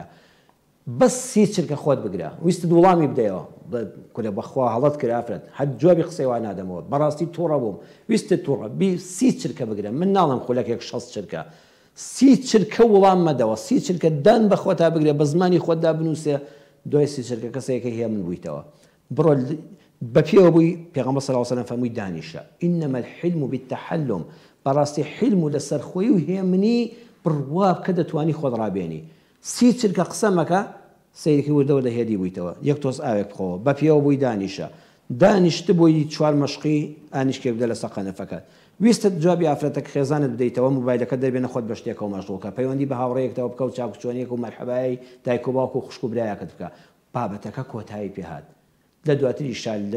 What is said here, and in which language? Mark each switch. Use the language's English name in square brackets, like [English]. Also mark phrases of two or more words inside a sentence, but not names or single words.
[Central Kurdish] بەس 30 چرکە خۆت بگرە، ویستت وەڵامی بدەیەوە کورە بەخوا هەڵەت کرد ئافرەت، هەر جوابی قسەی وا نادەمەوە، بەڕاستی تووڕە بووم، ویستت تووڕە بی 30 چرکە بگرە. من ناڵم خولەکێک 60 چرکە، 30 چرکە وەڵام مەدەوە، 30 چرکە دان بە خۆتا بگرێ، بە زمانی خۆتدا بنووسێ، دوای 30 چرکە کەسێکی هەیە من بوویتەوە. بڕۆ بەپێوە بووی پێغەمبەر [Arabic] صلی الله علیه و سلم [Central Kurdish] فەرمووی دانیشە [Arabic] إنما الحلم بالتحلم [Central Kurdish] بەڕاستی حلم و لەسەر خۆی و هێمنی بڕوا بکە دەتوانی خۆت ڕابێنی سی چرکە قسە مەکە سەیرەکەی وردەوە دەهێدی بوویتەوە یەک تۆز ئاوێک بخەوە بەپێوە بووی دانیشە دانیشت بۆی چوار مەشقی ئانیشکێ بدە لەسەر قەنەفەکەت ویستت جوابی ئافرەتەکە خێزانت بدەیتەوە موبایلەکە دەبێنە خۆت بە شتێکەوە مەشغوڵکە پەیوەندی بە هاوڕێیەکەوە بکە و چاکوچۆنیەک و مەرحەبای دایک و باوک و خوشک و برایەکەت بکە بابەتەکە کۆتایی پێهات لە دواتریشا لە